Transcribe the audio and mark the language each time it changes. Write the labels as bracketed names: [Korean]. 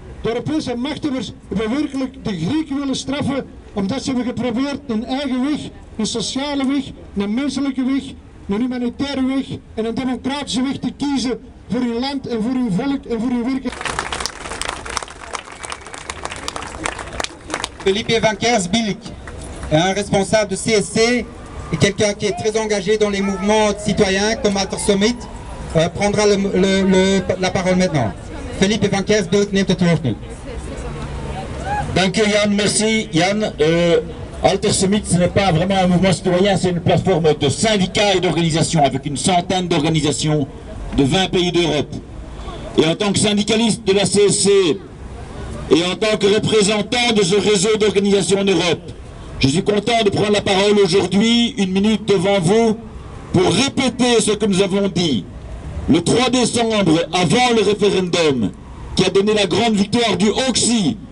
[Dutch] De Europese machthebbers hebben werkelijk de Grieken willen straffen, omdat ze hebben geprobeerd een eigen weg, een sociale weg, een menselijke weg, een humanitaire weg en een democratische weg te kiezen voor uw land en voor uw volk en voor uw werken. [French] Felipe Vanquersbilk, un responsable de CSC et quelqu'un qui est très engagé dans les mouvements citoyens comme Alter Summit, prendra la parole maintenant. [Dutch] Felipe Vanquersbilk neemt het woord nu. Dank u Jan, [French] merci [Dutch] Jan. [French] Alter Summit, ce n'est pas vraiment un mouvement citoyen, c'est une plateforme de syndicats et d'organisations avec une centaine d'organisations de 20 pays d'Europe. Et en tant que syndicaliste de la CSC et en tant que représentant de ce réseau d'organisations en Europe, je suis content de prendre la parole aujourd'hui, 1 minute devant vous, pour répéter ce que nous avons dit le 3 décembre avant le référendum qui a donné la grande victoire du Oxy.